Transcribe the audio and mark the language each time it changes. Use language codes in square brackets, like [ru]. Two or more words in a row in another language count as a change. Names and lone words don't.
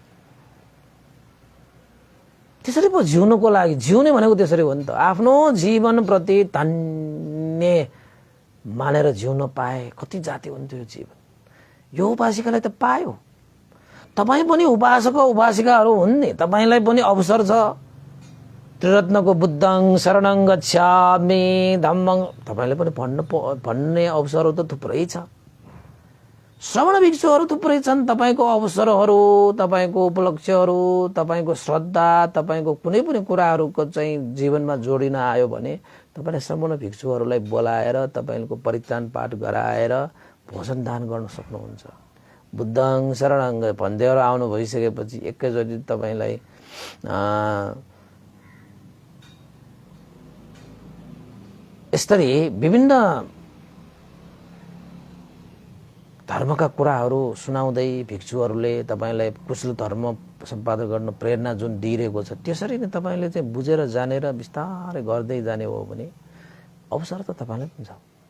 [ne] त्यसरी पो जिउनुको लागि, जिउने भनेको त्यसरी हो नि त। आफ्नो जीवनप्रति धन्य मानेर जिउन पाए कति जाति हुन्थ्यो यो जीवन। यो उपासिकालाई त पायो। तपाईँ पनि उपासक उपासिकाहरू हुन् नि, तपाईँलाई पनि अवसर छ। [pi] त्रिरत्नको बुद्धं शरणं गच्छामि धम्मं, [ne] तपाईँले पनि भन्ने अवसरहरू त थुप्रै छ। श्रवण भिक्षुहरू थुप्रै छन्। तपाईँको अवसरहरू, तपाईँको उपलक्ष्यहरू, तपाईँको श्रद्धा, तपाईँको कुनै पनि कुराहरूको चाहिँ जीवनमा जोडिन आयो भने तपाईँले श्रवण भिक्षुहरूलाई बोलाएर तपाईँको परित्राण पाठ गराएर भोजन दान गर्न सक्नुहुन्छ। [pi] बुद्धं शरणं [ne] भन्दैहरू आउनु भइसकेपछि एकैचोटि तपाईँलाई यसरी विभिन्न धर्मका कुराहरू सुनाउँदै भिक्षुहरूले तपाईँलाई कुशल धर्म सम्पादन गर्न प्रेरणा जुन दिइरहेको छ, त्यसरी नै तपाईँले चाहिँ बुझेर जानेर बिस्तारै गर्दै जाने हो भने अवसर त तपाईँलाई पनि छ।